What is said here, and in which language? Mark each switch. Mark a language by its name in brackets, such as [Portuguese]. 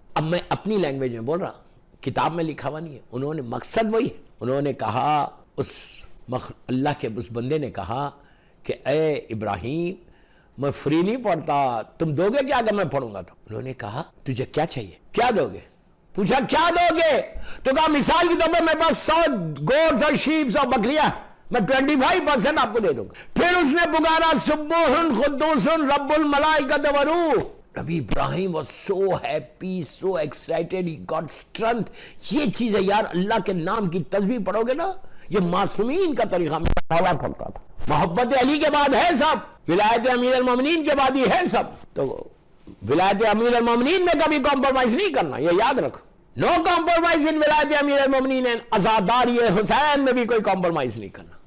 [Urdu] اب میں اپنی لینگویج میں بول رہا, کتاب میں لکھا ہوا نہیں ہے. انہوں نے مقصد وہی ہے, انہوں نے کہا, اللہ کے اس بندے نے کہا کہ اے ابراہیم میں فری نہیں پڑھتا, تم دو گے کیا اگر میں پڑھوں گا تو؟ انہوں نے کہا تجھے کیا چاہیے, کیا دو گے؟ پوچھا کیا دو گے؟ تو کہا مثال کی طور پر میرے پاس 100 گوٹس اور شیپس اور بکریاں, میں 25% آپ کو دے دوں گا. پھر اس نے پکارا [Arabic] سبوح قدوس رب الملائکۃ والروح. [English] نبی ابراہیم was so happy, so excited, he got strength. [Urdu] یہ چیز ہے یار, اللہ کے نام کی تسبیح پڑھو گے نا, یہ معصومین کا طریقہ میں پڑھتا تھا. محبت علی کے بعد ہے سب, ولایت امیر المومنین کے بعد ہی ہے سب. تو ولایت امیر المومنین میں کبھی کمپرومائز نہیں کرنا, یہ یاد رکھو. [English] no compromise in [Urdu] ولایت امیر المومنین. عزاداری حسین میں بھی کوئی کمپرومائز نہیں کرنا.